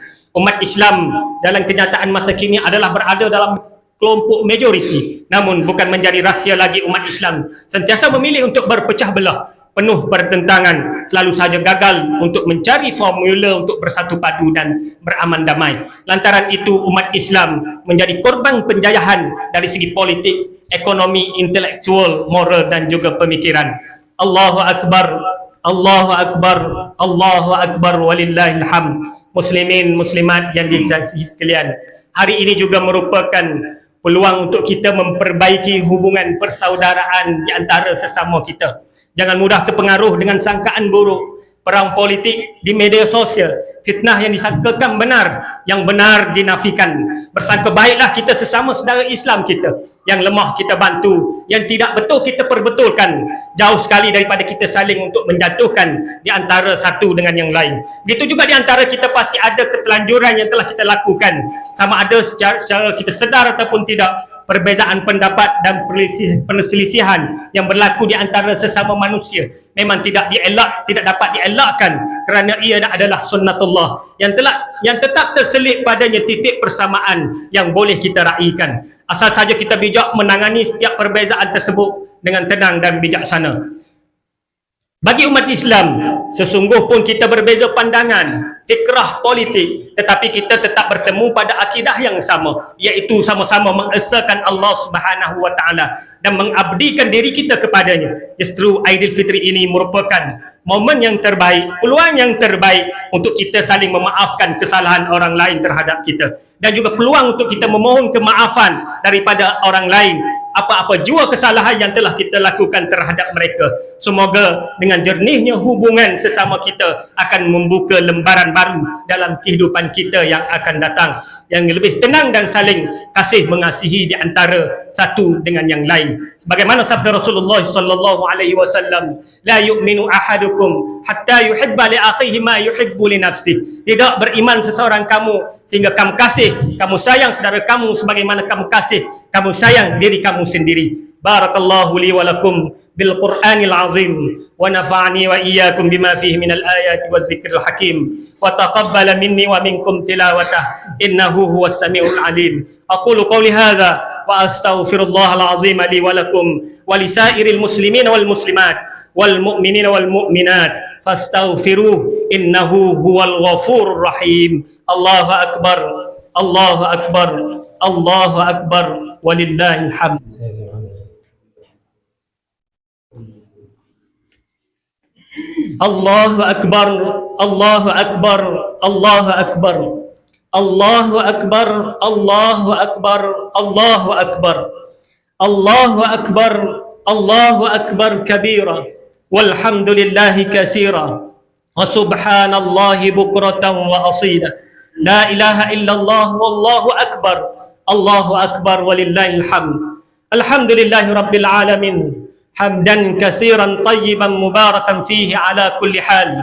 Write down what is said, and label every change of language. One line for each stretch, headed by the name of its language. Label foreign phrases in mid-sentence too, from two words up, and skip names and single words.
Malay: Umat Islam dalam kenyataan masa kini adalah berada dalam kelompok majoriti, namun bukan menjadi rahsia lagi umat Islam sentiasa memilih untuk berpecah belah, penuh pertentangan, selalu saja gagal untuk mencari formula untuk bersatu padu dan beraman damai. Lantaran itu umat Islam menjadi korban penjajahan dari segi politik, ekonomi, intelektual, moral dan juga pemikiran.
Arabic: الله أكبر، الله أكبر، الله أكبر، ولله الحمد.
Malay: Muslimin, muslimat yang dikasihi sekalian, hari ini juga merupakan peluang untuk kita memperbaiki hubungan persaudaraan di antara sesama kita. Jangan mudah terpengaruh dengan sangkaan buruk, perang politik di media sosial, fitnah yang disangkakan benar, yang benar dinafikan. Bersangka baiklah kita sesama saudara Islam kita, yang lemah kita bantu, yang tidak betul kita perbetulkan. Jauh sekali daripada kita saling untuk menjatuhkan di antara satu dengan yang lain. Begitu juga di antara kita pasti ada ketelanjuran yang telah kita lakukan, sama ada secara kita sedar ataupun tidak. Perbezaan pendapat dan perselisihan yang berlaku di antara sesama manusia memang tidak dapat dielakkan kerana ia adalah sunnatullah yang tetap terselit padanya titik persamaan yang boleh kita raikan, asal saja kita bijak menangani setiap perbezaan tersebut dengan tenang dan bijaksana. Bagi umat Islam, sesungguh pun kita berbeza pandangan, fikrah politik, tetapi kita tetap bertemu pada akidah yang sama, iaitu sama-sama mengesahkan Allah
Arabic: سبحانه وتعالى
Malay: dan mengabdikan diri kita kepadanya. Justru Aidilfitri ini merupakan momen yang terbaik, peluang yang terbaik untuk kita saling memaafkan kesalahan orang lain terhadap kita, dan juga peluang untuk kita memohon kemaafan daripada orang lain apa-apa jua kesalahan yang telah kita lakukan terhadap mereka. Semoga dengan jernihnya hubungan sesama kita akan membuka lembaran baru dalam kehidupan kita yang akan datang, yang lebih tenang dan saling kasih mengasihi di antara satu dengan yang lain. Sebagaimana sabda Rasulullah
Arabic: صلى الله عليه وسلم، لا يؤمن أحدكم حتى يحب لأخيه ما يحب لنفسه.
Malay: Tidak beriman seseorang kamu sehingga kamu kasih, kamu sayang saudara kamu sebagaimana kamu kasih, kamu sayang diri kamu sendiri.
Arabic: بارك الله لي ولكم بالقرآن العظيم ونفعني وإياكم بما فيه من الآيات والذكر الحكيم وتقبل مني ومنكم تلاوته إنه هو السميع العليم. أقول قولي هذا وأستغفر الله العظيم لي ولكم ولسائر المسلمين والمسلمات والمؤمنين والمؤمنات فاستغفروه إنه هو الغفور الرحيم. الله أكبر، الله أكبر، الله أكبر، ولله الحمد. الله أكبر، الله أكبر، الله أكبر، الله أكبر، الله أكبر، الله أكبر، الله أكبر، الله أكبر كبيرا، والحمد لله كثيرا، وسبحان الله بكرة وأصيلا. لا إله إلا الله والله أكبر، الله أكبر، ولله الحمد. الحمد لله رب العالمين. حمدا كثيرا طيبا مباركا فيه على كل حال.